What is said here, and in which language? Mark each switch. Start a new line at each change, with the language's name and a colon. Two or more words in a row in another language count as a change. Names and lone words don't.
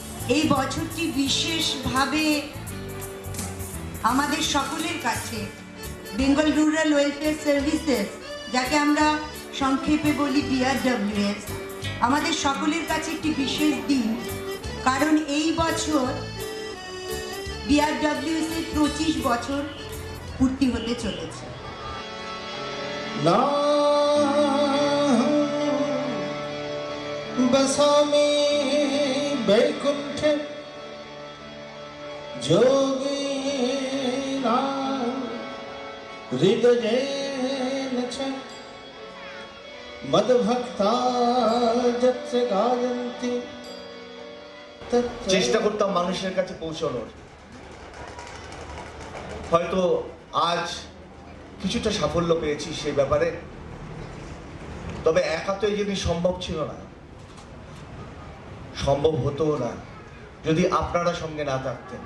Bangla: এই বছরটি বিশেষভাবে আমাদের সকলের কাছে বেঙ্গল রুরাল ওয়েলফেয়ার সার্ভিসেস, যাকে আমরা সংক্ষেপে বলি BRWS, আমাদের সকলের কাছে একটি বিশেষ দিন। কারণ এই বছর BRWS এর 25 বছর পূর্তি হতে চলেছে।
Sanskrit: बसामि वैकुंठे जोगिना हृदयेन च मद्भक्ता यत्र गायन्ति।
Bangla: চেষ্টা করতাম মানুষের কাছে পৌঁছানোর। হয়তো আজ কিছুটা সাফল্য পেয়েছি সেই ব্যাপারে, তবে একা তো এই জিনিস সম্ভব ছিল না, সম্ভব হতো না যদি আপনারা সঙ্গে না থাকতেন।